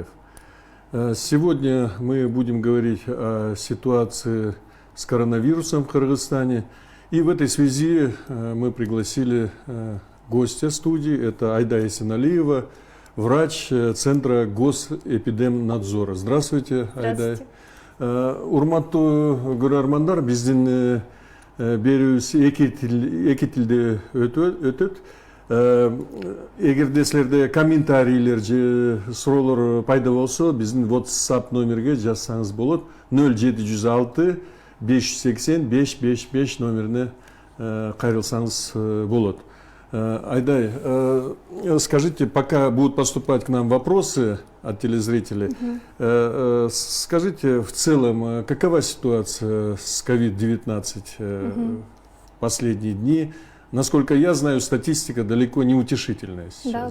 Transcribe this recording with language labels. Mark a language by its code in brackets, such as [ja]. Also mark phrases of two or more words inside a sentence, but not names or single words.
[ru] Сегодня мы будем говорить о ситуации с коронавирусом в Кыргызстане. И в этой связи мы пригласили гостя студии, это Айдай Есеналиева, врач Центра госэпидемнадзора. Здравствуйте, Айдай. [ky] Урматтуу көрөрмандар, биздин берүүбүз эки тилде өтөт. Эгерде силерде комментарийлер же суроолор пайда болсо, биздин WhatsApp номерге жазсаңыз болот. 0706 580 555 номерине кайрылсаңыз болот. [ru] Айдай, скажите, пока будут поступать к нам вопросы от телезрителей, скажите в целом, какова ситуация с COVID-19 в последние дни? Насколько я знаю, статистика далеко не утешительная сейчас.